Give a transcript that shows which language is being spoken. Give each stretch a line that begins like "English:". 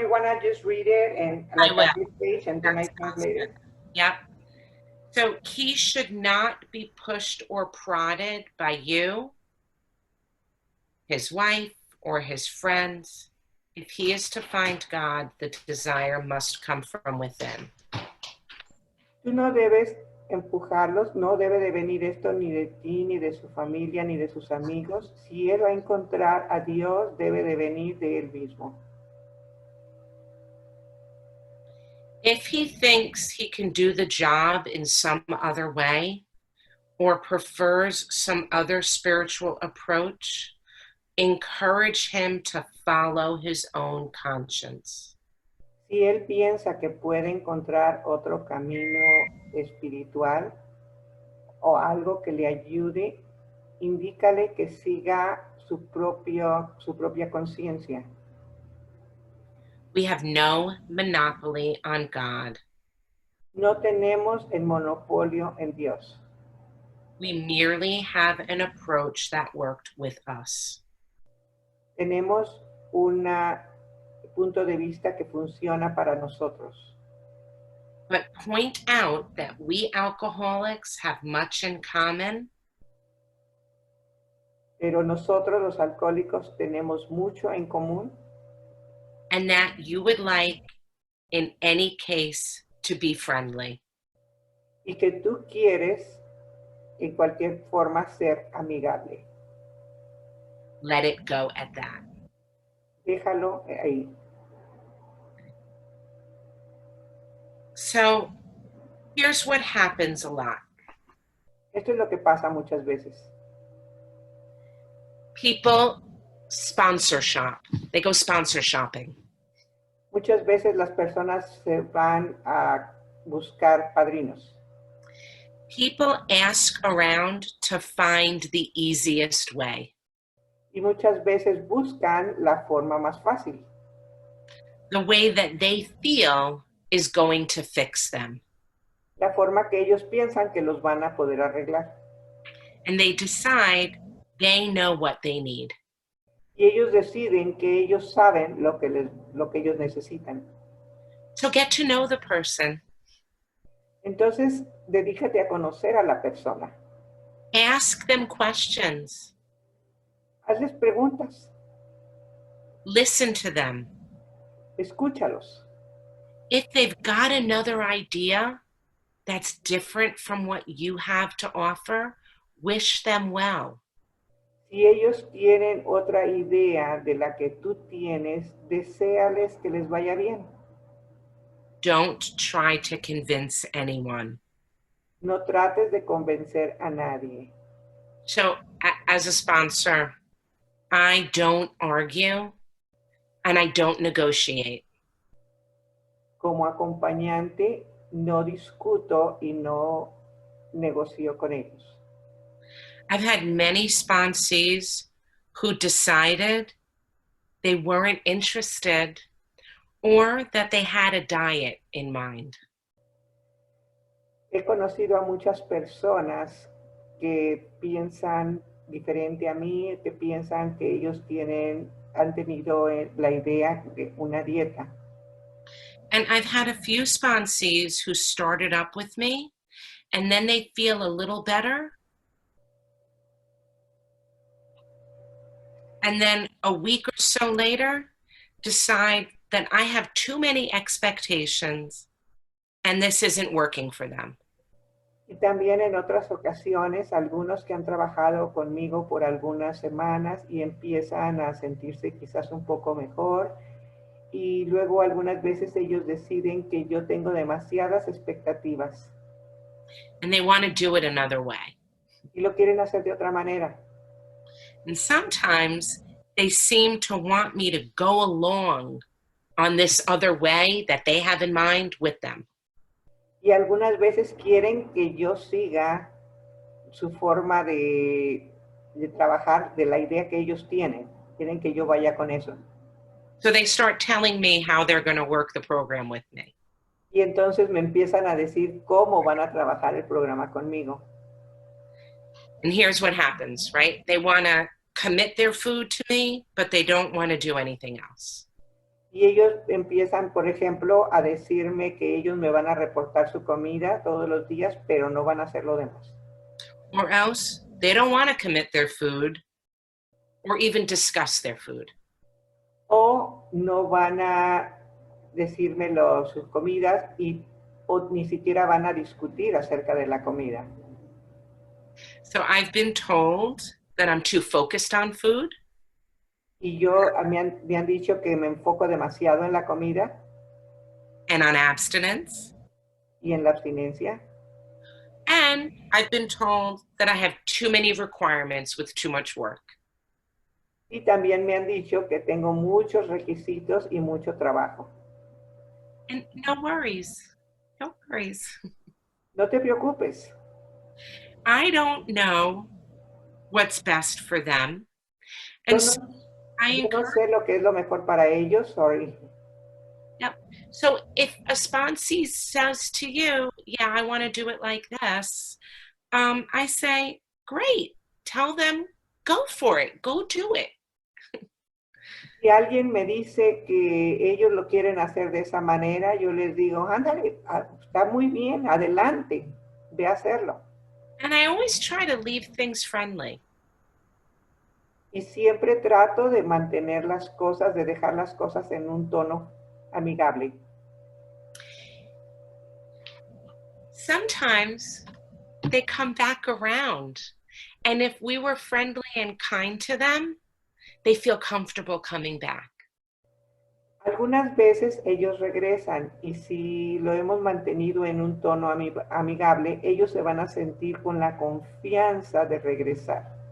English: You want to just read it and like at this page and then I translate it? Yep. So he should not be pushed or prodded by you, his wife, or his friends. If he is to find God, the desire must come from within.
Spanish: Tú no debes empujarlos, no debe de venir esto ni de ti, ni de su familia, ni de sus amigos. Si él va a encontrar a Dios, debe de venir de él mismo.
English: If he thinks he can do the job in some other way, or prefers some other spiritual approach, encourage him to follow his own conscience.
Spanish: Si él piensa que puede encontrar otro camino espiritual o algo que le ayude, indícale que siga su propia conciencia.
English: We have no monopoly on God.
Spanish: No tenemos el monopolio en Dios.
English: We merely have an approach that worked with us.
Spanish: Tenemos un punto de vista que funciona para nosotros.
English: But point out that we alcoholics have much in common,
Spanish: Pero nosotros los alcohólicos tenemos mucho en común
English: and that you would like, in any case, to be friendly.
Spanish: y que tú quieres en cualquier forma ser amigable.
English: Let it go at that.
Spanish: Déjalo ahí.
English: So here's what happens a lot.
Spanish: Esto es lo que pasa muchas veces.
English: People sponsor shop. They go sponsor shopping.
Spanish: Muchas veces las personas se van a buscar padrinos.
English: People ask around to find the easiest way.
Spanish: Y muchas veces buscan la forma más fácil.
English: The way that they feel is going to fix them.
Spanish: La forma que ellos piensan que los van a poder arreglar.
English: And they decide they know what they need.
Spanish: Y ellos deciden que ellos saben lo que ellos necesitan.
English: So get to know the person.
Spanish: Entonces, dedícate a conocer a la persona.
English: Ask them questions.
Spanish: Hazles preguntas.
English: Listen to them.
Spanish: Escúchalos.
English: If they've got another idea that's different from what you have to offer, wish them well.
Spanish: Si ellos tienen otra idea de la que tú tienes, deséales que les vaya bien.
English: Don't try to convince anyone.
Spanish: No trates de convencer a nadie.
English: So, as a sponsor, I don't argue and I don't negotiate.
Spanish: Como acompañante, no discuto y no negocio con ellos.
English: I've had many sponsees who decided they weren't interested or that they had a diet in mind.
Spanish: He conocido a muchas personas que piensan diferente a mí, que piensan que ellos han tenido la idea de una dieta.
English: And I've had a few sponsees who started up with me and then they feel a little better. And then a week or so later, decide that I have too many expectations and this isn't working for them.
Spanish: Y también en otras ocasiones, algunos que han trabajado conmigo por algunas semanas y empiezan a sentirse quizás un poco mejor. Y luego algunas veces ellos deciden que yo tengo demasiadas expectativas.
English: And they want to do it another way.
Spanish: Y lo quieren hacer de otra manera.
English: And sometimes they seem to want me to go along on this other way that they have in mind with them.
Spanish: Y algunas veces quieren que yo siga su forma de trabajar, de la idea que ellos tienen. Quieren que yo vaya con eso.
English: So they start telling me how they're going to work the program with me.
Spanish: Y entonces me empiezan a decir cómo van a trabajar el programa conmigo.
English: And here's what happens, right? They want to commit their food to me, but they don't want to do anything else.
Spanish: Y ellos empiezan, por ejemplo, a decirme que ellos me van a reportar su comida todos los días, pero no van a hacer lo demás.
English: Or else they don't want to commit their food or even discuss their food.
Spanish: O no van a decirme sus comidas o ni siquiera van a discutir acerca de la comida.
English: So I've been told that I'm too focused on food.
Spanish: Y me han dicho que me enfoco demasiado en la comida
English: And on abstinence.
Spanish: y en la abstinencia.
English: And I've been told that I have too many requirements with too much work.
Spanish: Y también me han dicho que tengo muchos requisitos y mucho trabajo.
English: And no worries. No worries.
Spanish: No te preocupes.
English: I don't know what's best for them.
Spanish: Yo
English: And so I
Spanish: no sé lo que es lo mejor para ellos,
English: sorry. Yep. So if a sponsee says to you, yeah, I want to do it like this, I say, great, tell them, go for it, go do it.
Spanish: Si alguien me dice que ellos lo quieren hacer de esa manera, yo les digo, ándale, está muy bien, adelante, ve a hacerlo.
English: And I always try to leave things friendly.
Spanish: Y siempre trato de mantener las cosas, de dejar las cosas en un tono amigable.
English: Sometimes they come back around. And if we were friendly and kind to them, they feel comfortable coming back.
Spanish: Algunas veces ellos regresan y si lo hemos mantenido en un tono amigable, ellos se van a sentir con la confianza de regresar.